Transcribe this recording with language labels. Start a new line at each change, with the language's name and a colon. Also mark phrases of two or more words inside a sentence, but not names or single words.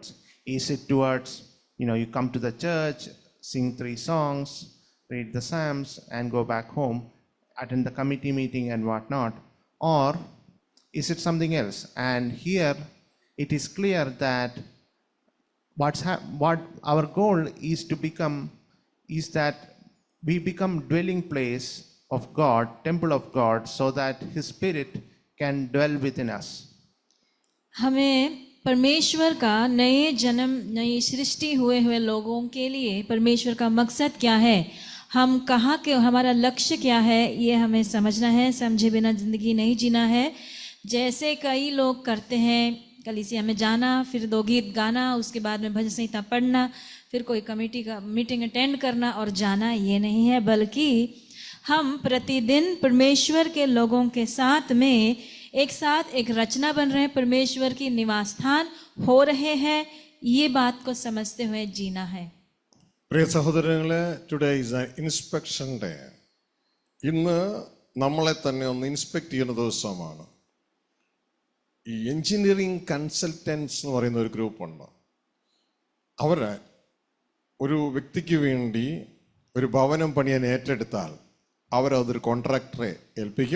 English: Is it towards, you come to the church, sing 3 songs, read the Psalms and go back home, attend the committee meeting and whatnot, or is it something else? And here it is clear that what our goal is to become is that we become dwelling place of God, temple of God, so that His Spirit can dwell within us.
Hindi: हमें परमेश्वर का नए जन्म, नई सृष्टि हुए लोगों के लिए परमेश्वर का मकसद क्या है, हम कहाँ के, हमारा लक्ष्य क्या है, ये हमें समझना है। समझे बिना ज़िंदगी नहीं जीना है। जैसे कई लोग करते हैं, कलीसिया में जाना, फिर 2 गीत गाना, उसके बाद में भजन संहिता पढ़ना, फिर कोई कमेटी का
English: meeting attend
Hindi: करना और जाना, ये नहीं है। बल्कि हम प्रतिदिन परमेश्वर के लोगों के साथ में एक साथ एक रचना बन रहे हैं, परमेश्वर की निवास स्थान हो रहे हैं, ये बात को समझते हुए जीना है।
Malayalam: പ്രിയ സഹോദരങ്ങളെ,
English: today is a inspection day.
Malayalam: ഇന്ന് നമ്മളെ തന്നെ ഒന്ന് ഇൻസ്പെക്ട് ചെയ്യുന്ന ദിവസമാണ്. ഈ
English: engineering consultants
Malayalam: എന്ന് പറയുന്ന ഒരു ഗ്രൂപ്പുണ്ട്. അവർ ഒരു വ്യക്തിക്ക് വേണ്ടി ഒരു ഭവനം പണിയാൻ ഏറ്റെടുത്താൽ അവരതൊരു കോൺട്രാക്ടറെ ഏൽപ്പിക്കും.